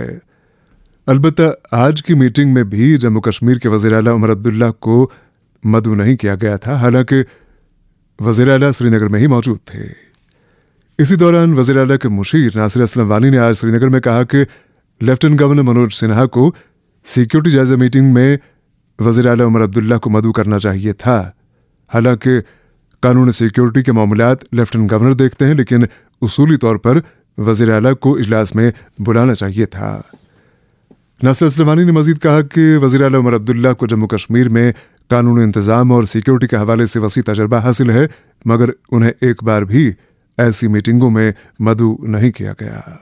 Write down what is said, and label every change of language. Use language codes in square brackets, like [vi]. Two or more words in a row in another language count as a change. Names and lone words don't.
[ur] البتہ آج کی میٹنگ میں بھی جموں کشمیر کے وزیر اعلیٰ عمر عبداللہ کو مدعو نہیں کیا گیا تھا، حالانکہ وزیر اعلیٰ سری نگر میں ہی موجود تھے۔ اسی دوران وزیر اعلیٰ کے مشیر ناصر اسلم وانی نے آج سری نگر میں کہا کہ [en] lieutenant governor [ur] منوج سنہا کو سیکیورٹی جائزہ میٹنگ میں وزیر اعلیٰ عمر عبداللہ کو مدعو کرنا چاہیے تھا۔ حالانکہ قانون سیکیورٹی کے معاملات [en] lieutenant governor [ur] دیکھتے ہیں، لیکن اصولی طور پر وزیر اعلیٰ کو اجلاس میں بلانا چاہیے تھا۔ ناصر اسلم وانی نے مزید کہا کہ وزیر اعلیٰ عمر عبداللہ کو جموں کشمیر میں قانون انتظام اور سیکیورٹی کے حوالے سے وسیع تجربہ حاصل ہے، مگر انہیں ایک بار بھی ایسی میٹنگوں میں مدعو نہیں کیا گیا۔